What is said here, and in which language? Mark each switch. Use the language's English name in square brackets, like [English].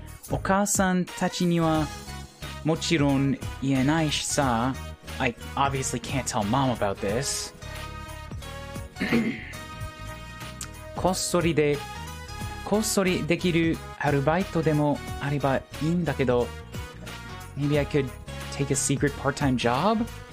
[Japanese] お母さんたちにはもちろん言えないしさ. [English] I obviously can't tell mom about this. [Japanese] こっそりできるアルバイトでもあればいいんだけど [English] Maybe I could take a secret part-time job?